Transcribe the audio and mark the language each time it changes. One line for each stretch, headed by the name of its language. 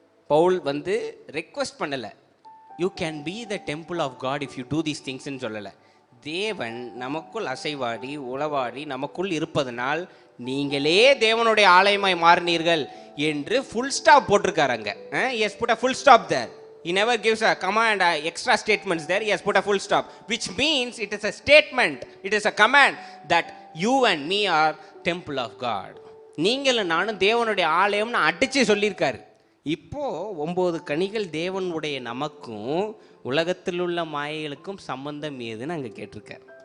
Tamil: பவுல் வந்து ரெக்வெஸ்ட் பண்ணல,
English: you can be the temple of God if you do these திங்ஸ்ன்னு
Tamil: சொல்லல. தேவன் நமக்குள் அசைவாடி உளவாடி நமக்குள் இருப்பதனால் நீங்களே தேவனுடைய ஆலயமாய் மாறினீர்கள் என்று ஃபுல் ஸ்டாப் போட்டிருக்காரு அங்க.
English: Yes, put a full stop there. He never gives a comma and extra statements there. He has put a full stop, which means it is a statement, it is a command that you and me are temple of God.
Tamil: நீங்களும் நானும் தேவனுடைய ஆலயம்னு அடிச்சு சொல்லியிருக்காரு. இப்போ 9 கனிகள் தேவனுடைய நமக்கும் உலகத்தில் உள்ள மாயைகளுக்கும் சம்பந்தம் ஏதுன்னு அங்க கேட்டிருக்காரு.